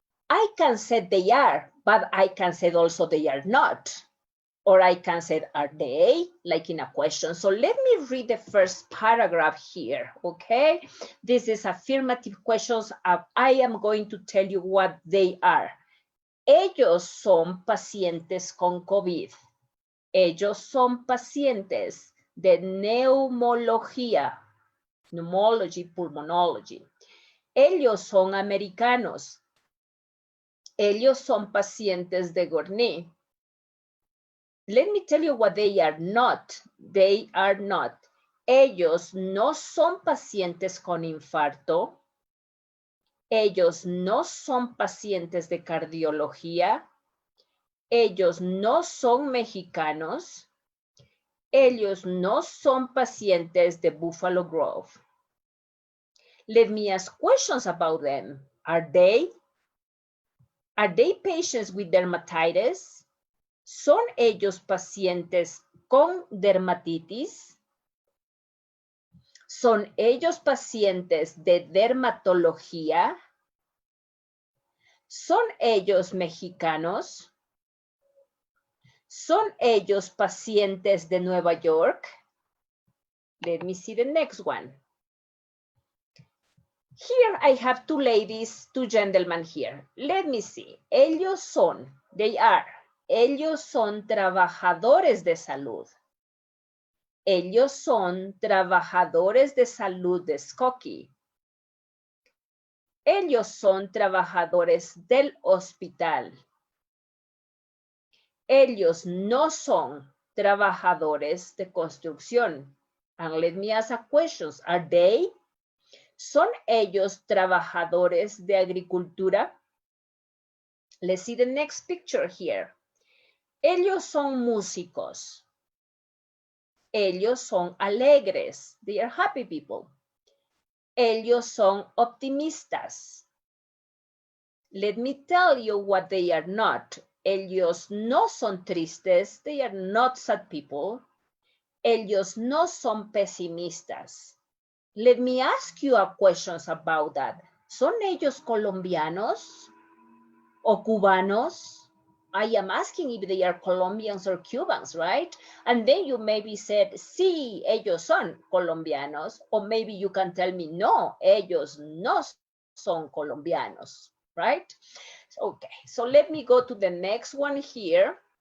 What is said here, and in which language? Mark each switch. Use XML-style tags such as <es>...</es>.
<en>I can say they are, but I can say also they are not. Or I can say, are they? Like in a question. So let me read the first paragraph here, okay? This is affirmative questions. I am going to tell you what they are.</en> <es>Ellos son pacientes con COVID. Ellos son pacientes de neumología, pneumology, pulmonology. Ellos son americanos. Ellos son pacientes de Gournay.</es> <en>Let me tell you what they are not. They are not.</en> <es>Ellos no son pacientes con infarto. Ellos no son pacientes de cardiología. Ellos no son mexicanos. Ellos no son pacientes de Buffalo Grove.</es> <en>Let me ask questions about them. Are they patients with dermatitis?</en> <es>¿Son ellos pacientes con dermatitis? ¿Son ellos pacientes de dermatología? ¿Son ellos mexicanos? ¿Son ellos pacientes de Nueva York?</es> <en>Let me see the next one. Here I have two ladies, two gentlemen here. Let me see.</en> <es>Ellos son,</es> <en>they are.</en> <es>Ellos son trabajadores de salud. Ellos son trabajadores de salud de Skokie. Ellos son trabajadores del hospital. Ellos no son trabajadores de construcción.</es> <en>And let me ask a question. Are they?</en> <es>¿Son ellos trabajadores de agricultura?</es> <en>Let's see the next picture here.</en> <es>Ellos son músicos. Ellos son alegres.</es> <en>They are happy people.</en> <es>Ellos son optimistas.</es> <en>Let me tell you what they are not.</en> <es>Ellos no son tristes.</es> <en>They are not sad people.</en> <es>Ellos no son pesimistas.</es> <en>Let me ask you a questions about that.</en> <es>¿Son ellos colombianos o cubanos?</es> <en>I am asking if they are Colombians or Cubans, right? And then you maybe said,</en> <es>sí, ellos son colombianos.</es> <en>Or maybe you can tell me,</en> <es>no, ellos no son colombianos,</es> <en>right? Okay, so let me go to the next one here.</en>